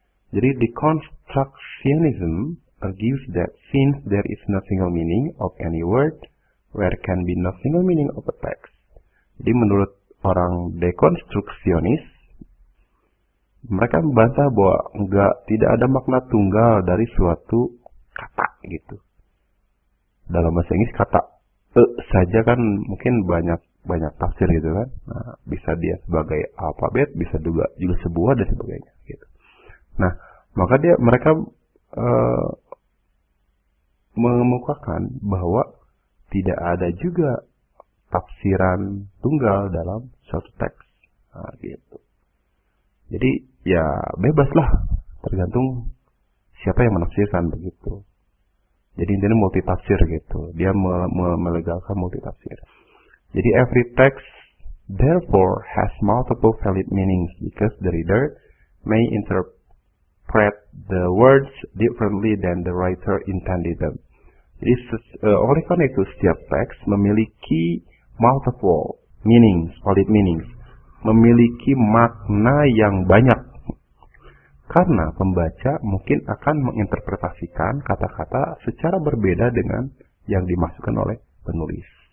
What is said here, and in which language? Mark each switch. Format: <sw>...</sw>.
<en>Jadi deconstructionism argues that since there is no single meaning of any word, there can be no single meaning of a text.</en> <id>Jadi menurut orang dekonstruksionis, mereka membantah bahwa tidak ada makna tunggal dari suatu kata gitu. Dalam bahasa Inggris kata saja kan mungkin banyak tafsir gitu kan. Nah, bisa dia sebagai alfabet, bisa juga sebuah dan sebagainya gitu. Nah, maka mereka mengemukakan bahwa tidak ada juga tafsiran tunggal dalam suatu teks. Nah, gitu. Jadi ya bebaslah, tergantung siapa yang menafsirkan begitu. Jadi intinya multitafsir gitu. Dia melegalkan multitafsir.</id> <en>Jadi every text therefore has multiple valid meanings because the reader may interpret the words differently than the writer intended them.</en> <id>Jadi oleh karena itu setiap teks memiliki</id> <en>multiple meanings, valid meanings,</en> <id>memiliki makna yang banyak. Karena pembaca mungkin akan menginterpretasikan kata-kata secara berbeda dengan yang dimaksudkan oleh penulis.</id>